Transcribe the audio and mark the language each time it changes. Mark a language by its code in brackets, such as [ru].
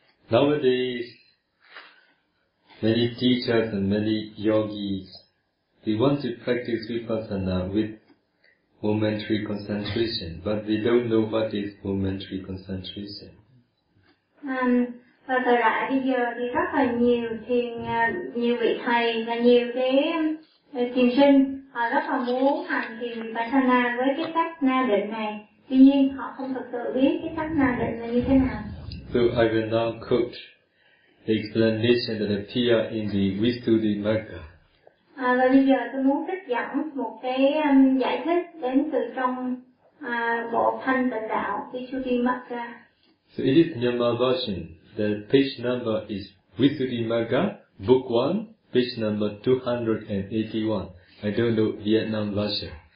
[en] Nowadays, many teachers and many yogis, they want to practice vipassana with momentary concentration, but they don't know what is momentary concentration. [vi] Và thời đại bây giờ thì rất là nhiều thiền, nhiều vị thầy và nhiều cái thiền sinh họ rất là muốn hành thiền vipassana với cái cách na định này, tuy nhiên họ không thực sự biết cái cách na định là như thế nào. [en] So I will now quote the explanation that appear in the Visuddhimagga. [vi] À, và bây giờ tôi muốn trích dẫn một cái giải thích đến từ trong bộ Thanh Tịnh Đạo Visuddhimagga. [en] So it is Nyingma version. The page number is Visuddhimagga, book 1, page number 281. I don't know Vietnam version.